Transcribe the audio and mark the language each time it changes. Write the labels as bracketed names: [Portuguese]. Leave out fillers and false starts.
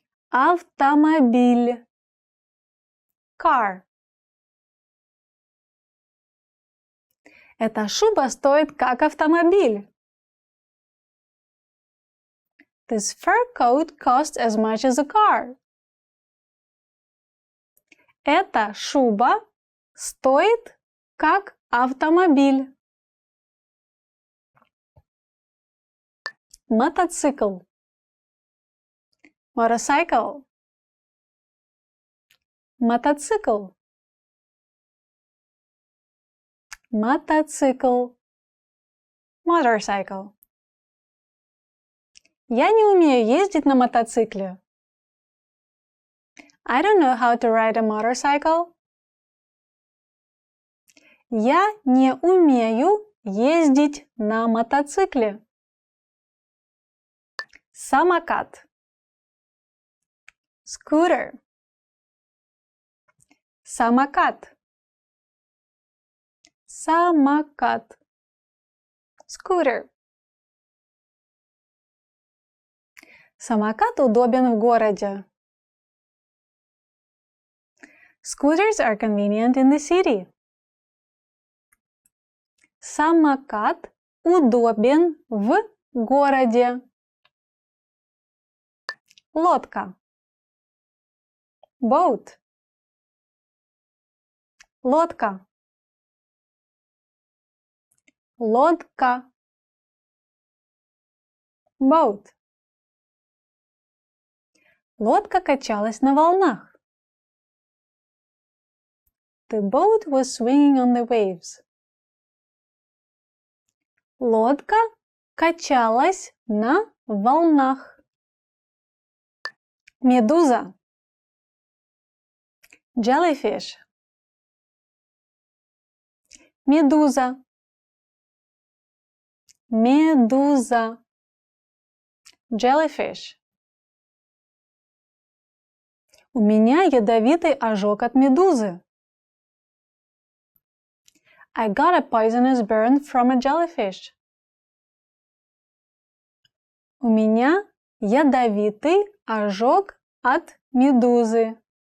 [Russian] Автомобиль. Car. Эта шуба стоит как автомобиль. [English] This fur coat costs as much as a car. [Russian] Эта шуба стоит как автомобиль. Мотоцикл. Motorcycle. Мотоцикл. Мотоцикл. Motorcycle. Я не умею ездить на мотоцикле. [English] I don't know how to ride a motorcycle. [Russian] Я не умею ездить на мотоцикле. Самокат. Scooter. Самокат. Самокат. Scooter. Самокат удобен в городе. [English] Scooters are convenient in the city. [Russian] Самокат удобен в городе. Лодка. Boat. Лодка. Лодка. [English] Boat. [Russian] Лодка качалась на волнах. [English] The boat was swinging on the waves. [Russian] Лодка качалась на волнах. Медуза. [English] Jellyfish. [Russian] Медуза. Медуза. Jellyfish. У меня ядовитый ожог от медузы. [English] I got a poisonous burn from a jellyfish. [Russian] У меня ядовитый ожог от медузы.